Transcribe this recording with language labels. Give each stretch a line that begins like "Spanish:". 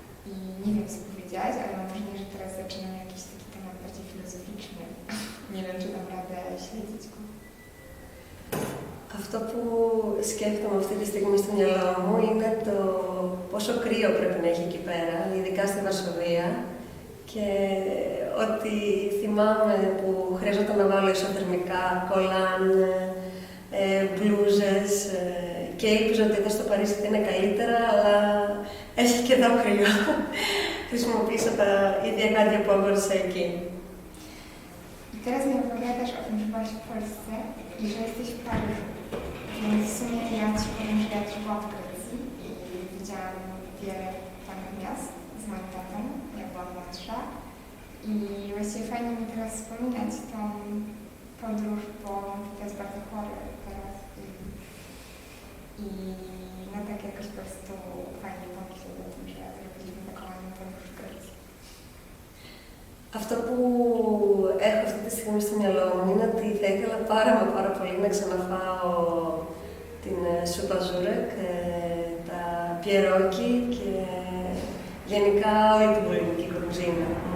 Polish: I nie wiem, co powiedziałaś, ale mam wrażenie, że teraz zaczynam jakiś taki temat bardziej filozoficzny. Nie wiem, czy dam radę śledzić go.
Greek: Αυτό που σκέφτομαι αυτή τη στιγμή στο μυαλό μου είναι το πόσο κρύο πρέπει να έχει εκεί πέρα, ειδικά στη Βαρσοβία, και ότι θυμάμαι που χρειαζόταν να βάλω ισοθερμικά, κολάν, μπλούζες και ήλπιζα ότι εδώ στο Παρίσι θα είναι καλύτερα, αλλά έχει και εδώ κρύο. Χρησιμοποίησα τα ίδια κάτι που αγόρασα εκεί.
Polish: I teraz mi opowiadasz o tym, że byłaś w Polsce i że jesteś w Paryżu. Więc w sumie ja Ci powiem, że ja też byłam w Grecji i widziałam wiele fajnych miast z moim tatą, jak byłam młodsza. I właściwie fajnie mi teraz wspominać tą podróż, bo to jest bardzo chory teraz. I no tak jakoś po prostu fajnie pomyśleć o tym, że zrobiliśmy taką ładną podróż w Grecji.
Greek: Αυτό που έχω αυτή τη στιγμή στο μυαλό μου είναι ότι θα ήθελα πάρα πολύ να ξαναφάω την σούπα ζούρεκ, τα πιερόκι και γενικά όλη την πολωνική κουζίνα.